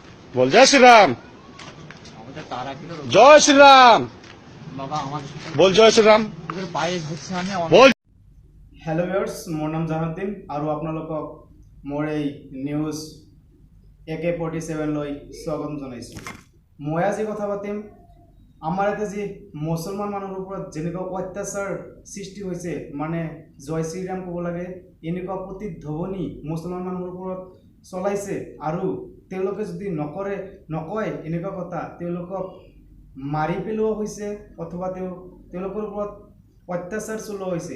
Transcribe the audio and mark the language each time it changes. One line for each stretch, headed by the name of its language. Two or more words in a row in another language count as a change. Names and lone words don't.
Hindi: बोल जय श्री राम। जय श्री राम बोल। जय श्री राम बोल।
English: Hello viewers,
Assamese: মোৰ নাম জাহাৰুদ্দিন আৰু আপোনালোকক মোৰ এই নিউজ AK47 লৈ স্বাগতম জনাইছোঁ। মই আজি কথা পাতিম আমাৰ ইয়াতে যি মুছলমান মানুহৰ ওপৰত যেনেকুৱা অত্যাচাৰ সৃষ্টি হৈছে, মানে জয় শ্ৰীৰাম ক'ব লাগে, এনেকুৱা প্ৰতিধ্বনি মুছলমান মানুহৰ ওপৰত চলাইছে আৰু তেওঁলোকে যদি নকয় এনেকুৱা কথা তেওঁলোকক মাৰি পেলোৱা হৈছে অথবা তেওঁলোকৰ ওপৰত অত্যাচাৰ চলোৱা হৈছে।